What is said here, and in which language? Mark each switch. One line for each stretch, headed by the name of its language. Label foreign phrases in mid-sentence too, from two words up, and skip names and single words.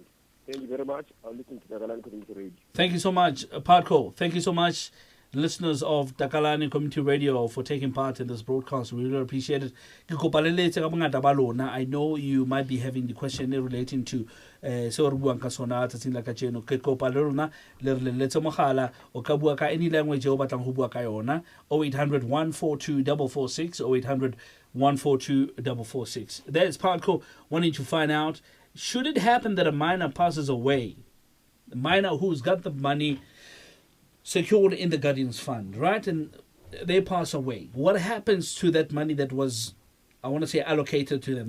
English: Thank you very much. I'll listen to the Takalani Community Radio. Thank you so much, Patko. Thank you so much, listeners of Takalani Community Radio, for taking part in this broadcast. We really appreciate it. I know you might be having the question relating to any language
Southern Sotho: o batlang ho bua ka yona
English: 0800 142 446 0800 142 446. There's Patko wanting to find out, should it happen that a minor passes away, the minor who's got the money secured in the guardian's fund, right, and they pass away, what happens to that money that was, I want to say, allocated to them?